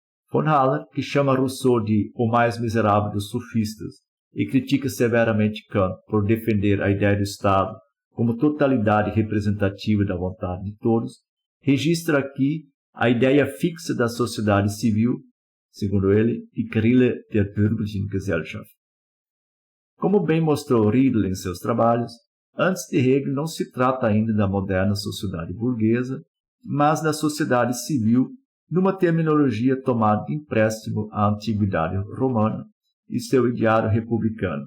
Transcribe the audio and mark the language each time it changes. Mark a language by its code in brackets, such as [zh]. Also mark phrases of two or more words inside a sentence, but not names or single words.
[pt] Von Haller, que chama Rousseau de o mais miserável dos sofistas e critica severamente Kant por defender a ideia do Estado como totalidade representativa da vontade de todos, registra aqui a ideia fixa da sociedade civil, segundo ele, [de] die Grille der bürgerlichen Gesellschaft. [pt] Como bem mostrou Riedel em seus trabalhos, antes de Hegel não se trata ainda da moderna sociedade burguesa, mas da sociedade civil, numa terminologia tomada de empréstimo à antiguidade romana e seu ideário republicano.